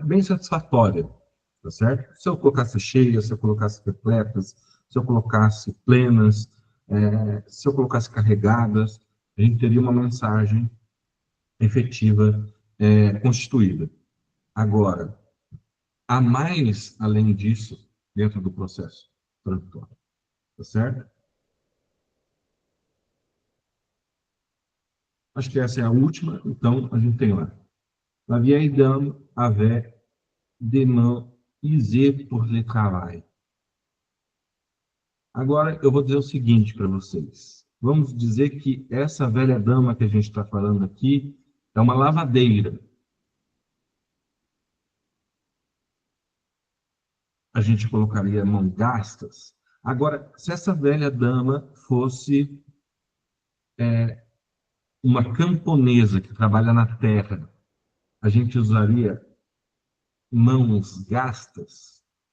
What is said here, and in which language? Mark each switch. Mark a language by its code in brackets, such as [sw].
[pt] Bem satisfatória, tá certo? Se eu colocasse cheias, se eu colocasse repletas, se eu colocasse plenas, se eu colocasse carregadas, a gente teria uma mensagem efetiva constituída. Agora, há mais além disso dentro do processo tradutório, tá certo? Acho que essa é a última, então a gente tem lá. [fr] La vieille dame avait des mains usées pour le travail. [pt] Agora, eu vou dizer o seguinte para vocês. Vamos dizer que essa velha dama que a gente está falando aqui é uma lavadeira. A gente colocaria mãos gastas. Agora, se essa velha dama fosse uma camponesa que trabalha na terra, a gente usaria mãos gastas?